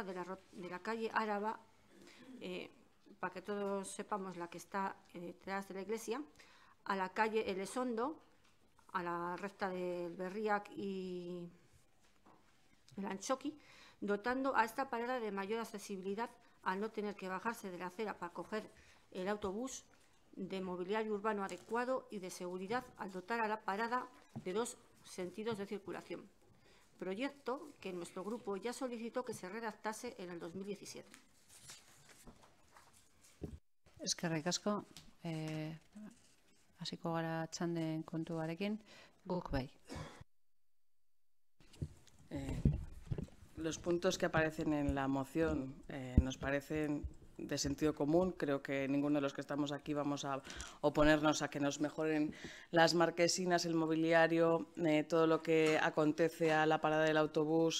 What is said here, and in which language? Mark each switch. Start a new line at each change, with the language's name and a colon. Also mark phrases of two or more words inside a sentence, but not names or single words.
Spanish: de la calle Áraba, para que todos sepamos la que está detrás de la iglesia, a la calle Elesondo, a la recta del Berriac y el Anchoqui, dotando a esta parada de mayor accesibilidad al no tener que bajarse de la acera para coger el autobús, de mobiliario urbano adecuado y de seguridad al dotar a la parada de 2 sentidos de circulación. Proyecto que nuestro grupo ya solicitó que se redactase en el 2017.
Basque: Eskerrik asko, hasiko gara txanden kontuarekin, guk bai.
Spanish: Los puntos que aparecen en la moción nos parecen de sentido común. Creo que ninguno de los que estamos aquí vamos a oponernos a que nos mejoren las marquesinas, el mobiliario, todo lo que acontece a la parada del autobús.